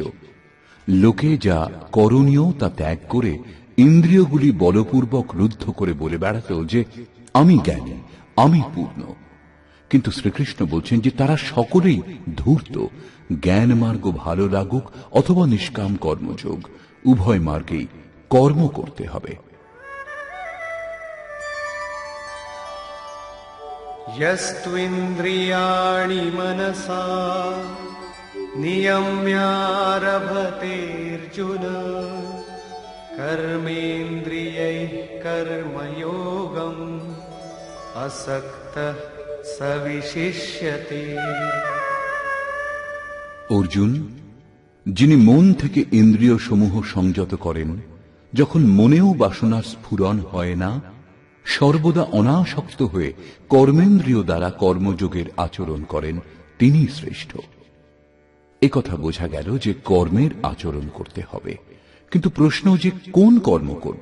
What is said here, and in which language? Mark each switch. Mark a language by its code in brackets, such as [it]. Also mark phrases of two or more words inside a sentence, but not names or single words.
[bn] লোকে যা করণীয় তা ত্যাগ করে ইন্দ্রিয়গুলি বলপূর্বক রুদ্ধ করে বলে বেড়াত যে আমি জ্ঞানী, আমি পূর্ণ। কিন্তু শ্রীকৃষ্ণ বলছেন যে তারা সকলেই ধূর্ত। জ্ঞান মার্গ ভালো লাগুক অথবা নিষ্কাম কর্মযোগ, উভয় মার্গেই কর্ম করতে হবে। [sa] यस्त्विन्द्रियाणि मनसा नियम्यारभतेऽर्जुन कर्मेन्द्रियैः कर्मयोगम् असक्तः स विशिष्यते। [bn] অর্জুন, যিনি মন থেকে ইন্দ্রিয় সমূহ সংযত করেন, যখন মনেও বাসনার স্ফুরণ হয় না, সর্বদা অনাসক্ত হয়ে কর্মেন্দ্রিয় দ্বারা কর্মযোগের আচরণ করেন, তিনি শ্রেষ্ঠ। একথা বোঝা গেল যে কর্মের আচরণ করতে হবে, কিন্তু প্রশ্ন যে কোন কর্ম করব।